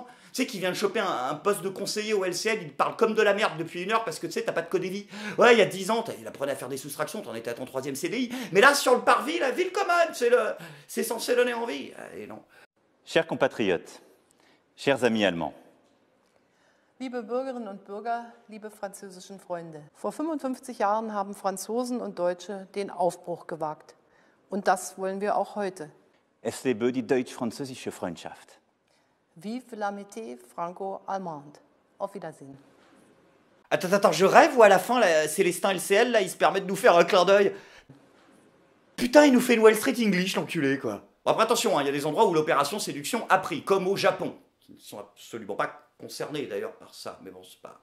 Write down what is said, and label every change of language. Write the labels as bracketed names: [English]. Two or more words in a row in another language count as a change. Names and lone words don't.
[French] Tu sais, qui vient de choper un poste de conseiller au LCL, il parle comme de la merde depuis 1 heure parce que tu sais, t'as pas de codévie. Ouais, il y a 10 ans, il apprenait à faire des soustractions, t'en étais à ton 3e CDI. Mais là, sur le parvis, la ville commune, c'est censé donner envie. Et non. Chers compatriotes, chers amis allemands, [German] Liebe Bürgerinnen und Bürger, liebe französischen Freunde. Vor 55 Jahren haben Franzosen und Deutsche den Aufbruch gewagt. Und das wollen wir auch heute. Es lebe die deutsch-französische Freundschaft. [French] Vive l'amitié franco-allemande. [German] Auf Wiedersehen. [French] Attends, je rêve ou à la fin, là, Célestin LCL, là, il se permet de nous faire un clin d'œil. Putain, il nous fait une Wall Street English, l'enculé, quoi. Bon, après, attention, il y a des endroits où l'opération séduction a pris, comme au Japon, qui ne sont absolument pas concernés, d'ailleurs, par ça, mais bon, c'est pas...